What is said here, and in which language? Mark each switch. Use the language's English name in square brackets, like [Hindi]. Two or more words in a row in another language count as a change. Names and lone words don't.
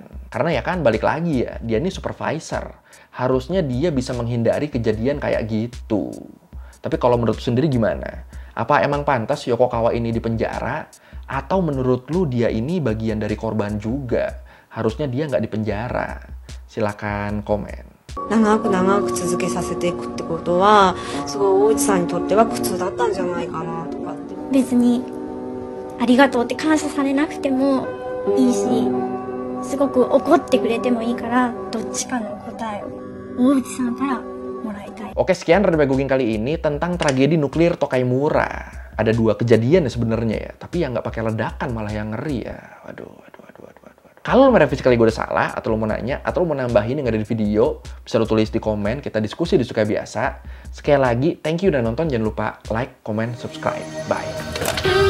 [Indonesian] Karena ya kan balik lagi ya, dia ini supervisor. Harusnya dia bisa menghindari kejadian kayak gitu. Tapi kalau menurut lu sendiri gimana? Apa emang pantas Yokokawa ini dipenjara? Atau menurut lu dia ini bagian dari korban juga? Harusnya dia nggak dipenjara. Silakan komen. [Japanese] 長く長く続けさせていくってことはすごい大内さんにとっては苦痛だったんじゃないかなとかって。別にありがとうって感謝されなくてもいいし、すごく怒ってくれてもいいからどっちかの答えを大内さんからもらいたい。 [Indonesian] Oke, sekian Rada Baguging kali ini tentang tragedi nuklir Tokaimura. Ada 2 kejadian ya sebenarnya ya, tapi ya nggak pakai ledakan malah yang ngeri ya. Waduh. Kalau lo merevisi kali gue udah salah, atau lo mau nanya, atau lo mau nambahin yang ada di video, bisa lo tulis di komen, kita diskusi di Suka Biasa. Sekali lagi, [English] thank you [Indonesian] udah nonton, jangan lupa [English] like, comment, subscribe. [Indonesian] Bye!